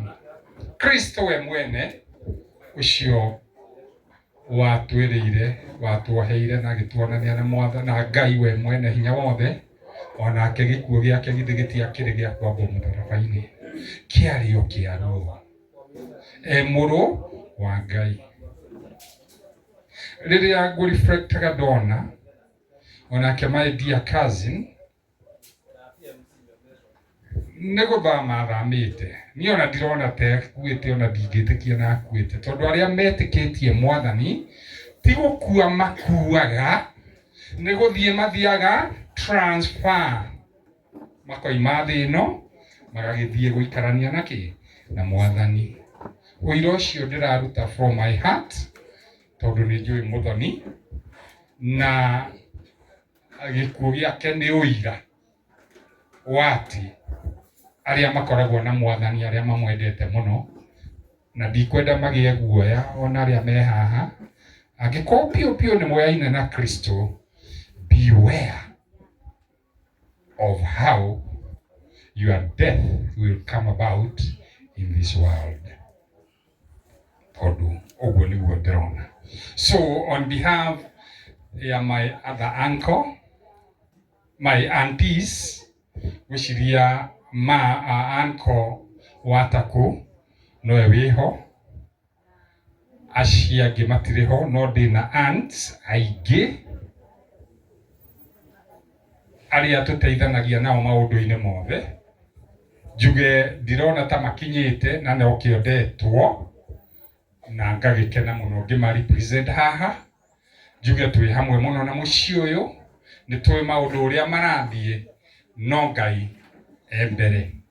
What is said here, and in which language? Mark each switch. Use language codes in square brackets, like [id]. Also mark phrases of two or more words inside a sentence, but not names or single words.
[ki] Kristo we mwene ũcio watwĩrĩire, watwoheire na gĩtuonania na Mwathani na Ngai we mwene hinya wothe. Onake gĩkuũ gĩake githĩ gĩtiakĩrĩ gĩa kwambwo mũtharaba-inĩ, kĩarĩ o kĩarũa. Mũrũ wa Ngai. Rĩrĩa ngũ-reflectaga ndona onake [en] my dear cousin [ki] nĩ gũthama athamĩte. Niĩ ona ndirona ta akuĩte, ona ndingĩtĩkia na akuĩte, tondũ arĩa metĩkĩtie Mwathani ti gũkua makuaga, nĩ gũthiĩ mathiaga transfer. Makoima thĩ ĩno magagĩthiĩ gũikarania na Mwathani. Ũira ũcio ndĩraruta [en] from my heart [ki] tondũ nĩ njũĩ Muthoni na gĩkuũ gĩake nĩ ũira wa atĩ arĩa makoragwo na Mwathani, arĩa mamwendete mũno, na ndikwenda magĩe guoya ona arĩa me haha. Angĩkorwo piũ nĩ moyaine na Kristo, [en] beware of how your death will come about in this world. [ki] Tondũ ũguo nĩguo ndĩrona. [en] So on behalf ya my other uncle, my aunties, [ki] gwĩciria uncle Wataku nowe wĩho, acio angĩ matirĩ ho, no ndĩna aunts aingĩ aria tuteithanagia nao maundu-ini mothe njuge ndirona ta makinyite na no kiondetwo na ngagikena muno ngima represent haha njuge twi hamwe muno na muci uyu ni twi maundu uria marathie no Ngai mbere